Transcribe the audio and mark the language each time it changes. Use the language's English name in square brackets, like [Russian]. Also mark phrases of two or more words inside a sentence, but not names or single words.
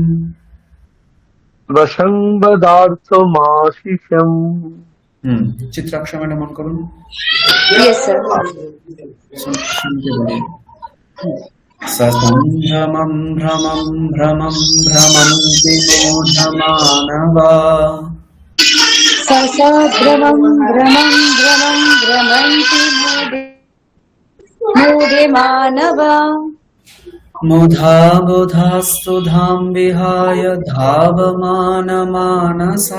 [Sanskrit] বসংবদার্থমাশিষম। [Bangla] চিত্রাক্ষর ম্যাডাম মন করুন। [English] Yes, sir. [Sanskrit] সসম্ভ্রমম ভ্রমম ভ্রমম ভ্রমন্তি মূঢ়মানবা ससाभ्रमं भ्रमं भ्रमं भ्रमन्ति मूढे मानवा मुधा बुधास्तु धाम विहाय धावमान मानसा